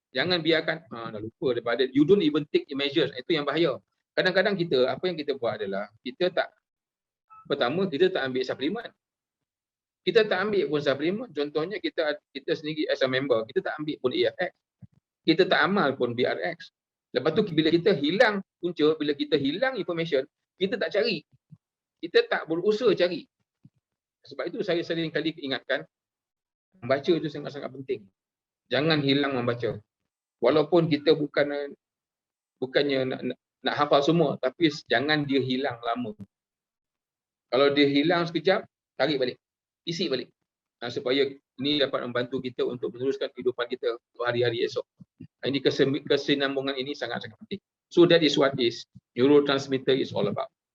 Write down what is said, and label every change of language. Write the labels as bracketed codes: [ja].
[ms] Jangan biarkan dah lupa daripada [en] you don't even take the measures. [ms] Itu yang bahaya. Kadang-kadang kita, apa yang kita buat adalah pertama kita tak ambil suplemen. Kita tak ambil pun suplemen. Contohnya kita sendiri [en] as a member, [ms] kita tak ambil pun AFX. Kita tak amal pun BRX. Lepas tu bila kita hilang punca, bila kita hilang information, kita tak cari. Kita tak berusaha cari. Sebab itu saya sering kali ingatkan, membaca itu sangat-sangat penting. Jangan hilang membaca. Walaupun kita bukannya nak hafal semua, tapi jangan dia hilang lama. Kalau dia hilang sekejap, tarik balik, isi balik. Supaya ini dapat membantu kita untuk meneruskan kehidupan kita untuk hari-hari esok. Ini kesinambungan ini sangat-sangat penting. [en] So that is what is neurotransmitter is all about.